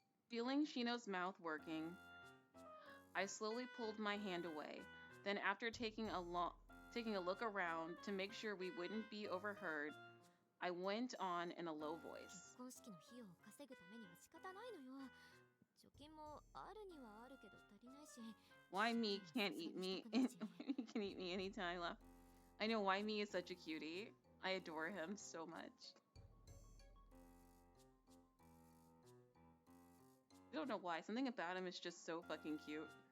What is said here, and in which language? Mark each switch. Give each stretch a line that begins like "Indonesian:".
English: Feeling Shino's mouth working, I slowly pulled my hand away. Then after taking a Taking a look around to make sure we wouldn't be overheard, I went on in a low voice.
Japanese: 結婚式の費用を稼ぐためには仕方ないのよ。貯金もあるにはあるけど足りないし。
English: Why me can't eat me? He can eat me anytime. Laugh. I know why me is such a cutie. I adore him so much. I don't know why. Something about him is just so fucking cute.